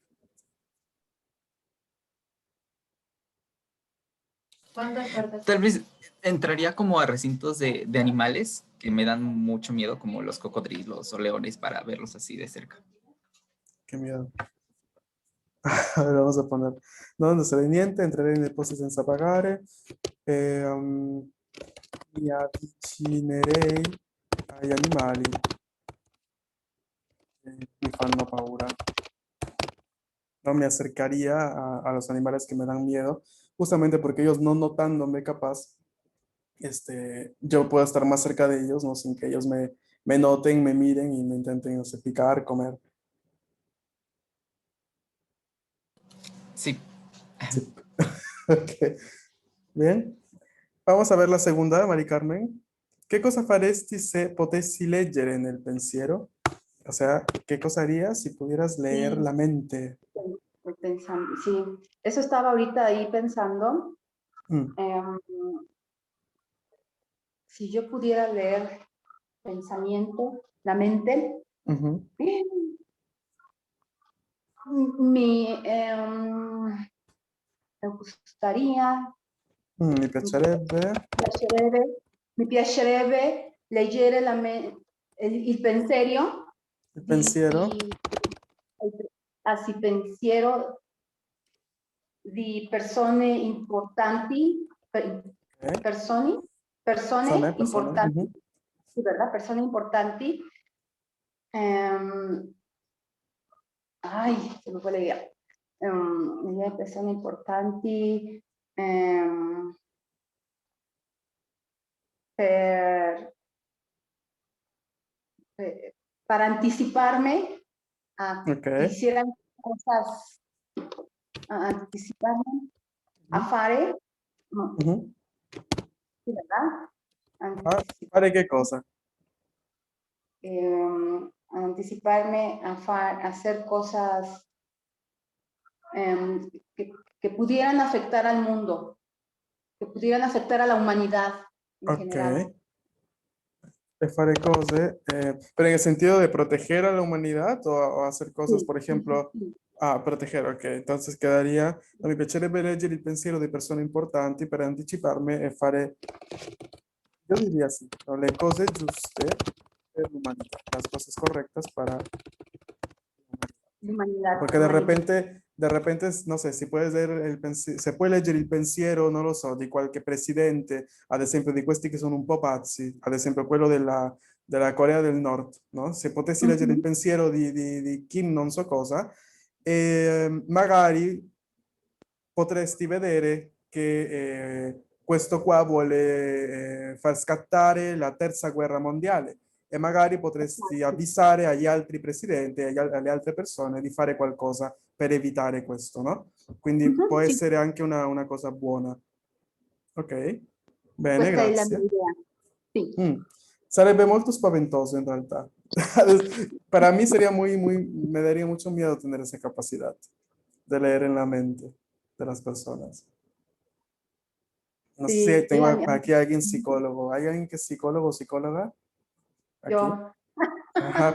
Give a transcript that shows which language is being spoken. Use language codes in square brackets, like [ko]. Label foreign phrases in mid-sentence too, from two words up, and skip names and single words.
[es] Tal vez entraría como a recintos de animales que me dan mucho miedo, como los cocodrilos o leones, para verlos así de cerca. Qué miedo. A ver, vamos a poner. [it] Non sarei niente, entrerei nei posti senza pagare, mi avvicinerei agli animali che mi fanno paura. [es] No me acercaría a los animales que me dan miedo, justamente porque ellos no notándome capaz, yo puedo estar más cerca de ellos, ¿no? Sin que ellos me noten, me miren y me intenten, no sé, picar, comer. Sí, Sí. Ok, bien. Vamos a ver la segunda, Mari Carmen. [it] ¿Qué cosa faresti se potessi leggere nel pensiero? [es] O sea, ¿qué cosa harías si pudieras leer Sí, la mente? estoy pensando, sí, eso estaba ahorita ahí pensando. Mm, em, si yo pudiera leer pensamiento, la mente, ujú. mi, me gustaría, [it] Mi mi piacerebbe. piacerebbe, mi piacerebbe leggere il pensiero Il di, pensiero. pensiero di persone importanti, [es] Ok. [it] persone, Persone, persone persone. importanti, [es] Ujú. sí, ¿verdad? [it] Persone importanti. [es] Em, ay, se me fue la idea. [it] Persone importanti em, per, [es] para anticiparme a Ok. que hicieran cosas, a anticiparme a Ujú, [it] fare, no, [es] ujú. sí, ¿verdad? ¿Para qué cosa? Anticiparme a hacer cosas em, que, que pudieran afectar al mundo, que pudieran afectar a la humanidad en Ok. general. [it] e fare cose, [es] pero en el sentido de proteger a la humanidad o hacer cosas, [it] Sì, [es] por [it] sì, sì, [es] ejemplo, [it] sì. [es] proteger, ok, entonces quedaría, no, [it] mi piacerebbe leggere il pensiero di persone importanti per anticiparmi e fare, [es] yo diría así, ¿no? [it] Le cose giuste per l'umanità, [es] las cosas correctas para [it] L'umanità, [es] porque [it] l'umanità. [es] de repente, no sé, si puedes leer [it] se può leggere il pensiero, non lo so, di qualche presidente, ad esempio di questi che sono un po' pazzi, ad esempio quello della Corea del Nord, no? Se potessi leggere il Mhm. pensiero di Kim non so cosa, magari potresti vedere che questo qua vuole far scattare la terza guerra mondiale e magari potresti Esatto. avvisare agli altri presidenti e alle altre persone di fare qualcosa per evitare questo, no? Quindi può Mhm, sì, essere anche una cosa buona. Ok? Bene, questa è la mia grazie. idea. Sì, Mm. Sarebbe molto spaventoso en realtà. [es] Para mí sería me daría mucho miedo tener esa capacidad de leer en la mente de las personas. No sé si [it] sì, [es] tengo aquí alguien psicólogo. ¿Hay alguien que es psicólogo o psicóloga aquí? [it] io, [es] Ajá,